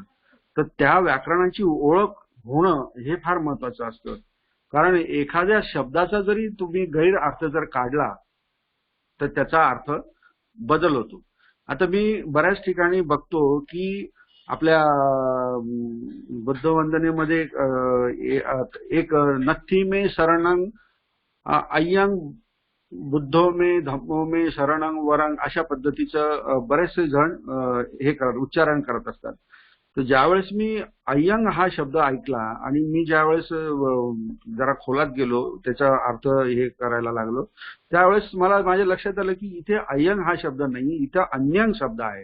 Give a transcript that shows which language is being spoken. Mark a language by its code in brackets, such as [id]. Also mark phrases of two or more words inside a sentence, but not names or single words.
[mr] तर त्या व्याकरणाची ओळख होणं हे फार महत्वाचं असतं, कारण एखाद्या शब्दाचा जरी तुम्ही गैर अर्थ जर काढला तर त्याचा अर्थ बदल होतो. आता मी बऱ्याच ठिकाणी बघतो की आपल्या बुद्ध वंदनेमध्ये एक [pi] नथी में शरणं अय्यंग बुद्धो में धम्मो में शरणं वरंग [mr] अशा पद्धतीचं बरेचसे जण हे उच्चारण करत असतात. तर ज्यावेळेस मी अय्यंग हा शब्द ऐकला आणि मी ज्यावेळेस जरा खोलात गेलो त्याचा अर्थ हे करायला लागलो, त्यावेळेस मला माझ्या लक्षात आलं की इथे अय्यंग हा शब्द नाही, इथं अन्यंग शब्द आहे.